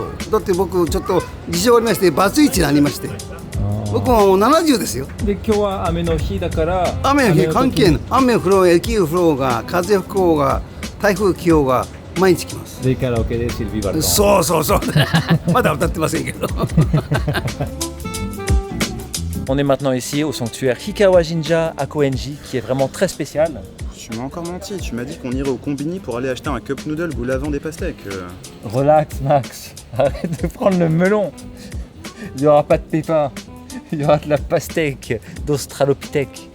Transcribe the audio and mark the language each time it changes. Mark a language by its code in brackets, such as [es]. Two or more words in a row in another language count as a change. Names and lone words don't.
[ja] だって僕ちょっと事情ありましてバツイチになりまして。僕ももう70ですよ。で、今日は雨の日だから。雨の日関係ない。雨降ろう、雪降ろうが、風吹こうが、台風来ようが。毎日来ます。でカラオケでシルビーバルトン。そうそうそう。まだ歌ってませんけど。 [fr] On est maintenant ici au sanctuaire Hikawa Jinja à Koenji, qui est vraiment très spécial. Tu m'as encore menti, tu m'as dit qu'on irait au combini pour aller acheter un [en] cup noodle [fr] goût lavande et pastèque. [en] Relax Max, [fr] arrête de prendre le melon. Il n'y aura pas de pépins, il y aura de la pastèque d'Australopithèque.